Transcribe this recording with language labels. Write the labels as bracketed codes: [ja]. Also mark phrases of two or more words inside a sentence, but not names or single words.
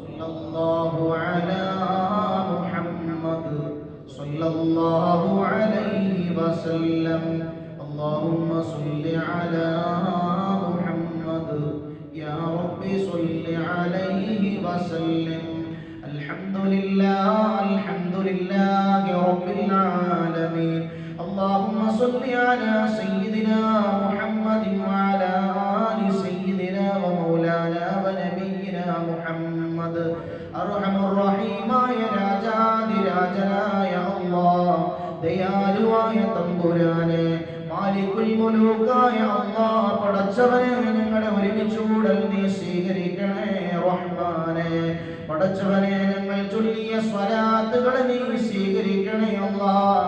[ar] صلى الله على محمد صلى الله عليه وسلم. اللهم صل على محمد يا ربي صل عليه وسلم. الحمد لله رب العالمين. اللهم صل على سيدنا محمد وعلى آل سيدنا ومولانا ونبينا محمد. أرحم الرحيമായ [ml] രാജാതിരാജനായ അല്ലാഹ്, ദയാലുവായ തമ്പുരാനെ, മാലികുൽ മുലൂക്കായ അല്ലാഹ്, പടച്ചവനെ ഞങ്ങളെ ഒരുമിച്ചുകൂടൽ നീ സ്വീകരിക്കണേ റഹ്മാനെ. പടച്ചവനെ ഞങ്ങൾ ചൊല്ലിയ സ്വലാത്തുകളെ നീ സ്വീകരിക്കണേ അല്ലാഹ്.